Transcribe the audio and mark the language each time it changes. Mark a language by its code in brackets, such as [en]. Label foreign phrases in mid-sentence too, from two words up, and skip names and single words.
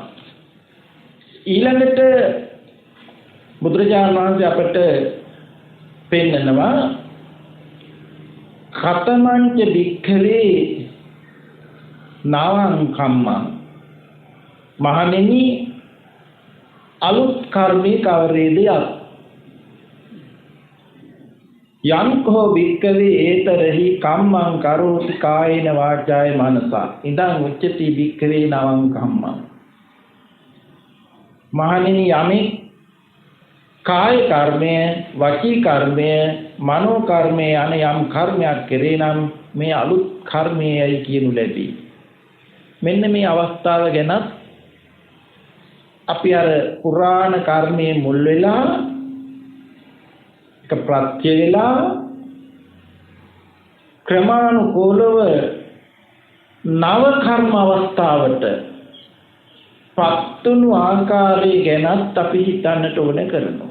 [si] ඊළඟට බුදුරජාණන් වහන්සේ අපට පෙන්නනවා [pi] කතමංච භික්ඛවේ නවං කම්මං [si] මහණෙනි අලුත් කර්මී කවරේද [pi] යංකෝ භික්ඛවේ ඒතරහි කම්මං කරෝති කායේන වාචාය මනසා ඉදං උච්චති භික්ඛවේ නවං කම්මං [si] මහණෙනි යමෙක් කාය කර්මය වචී කර්මය මනෝ කර්මය යන යම් කර්මයක් කෙරේ නම් මේ අලුත් කර්මයයි කියනු ලැබේ. මෙන්න මේ අවස්ථාව ගැන අපි අර පුරාණ කර්මයේ මුල් වෙලා එක ප්‍රත්‍ය වෙලා ක්‍රමානුකූලව නව කර්ම අවස්ථාවට පත්තුණු ආකාරය ගැනත් අපි හිතන්නට ඕන කරනවා.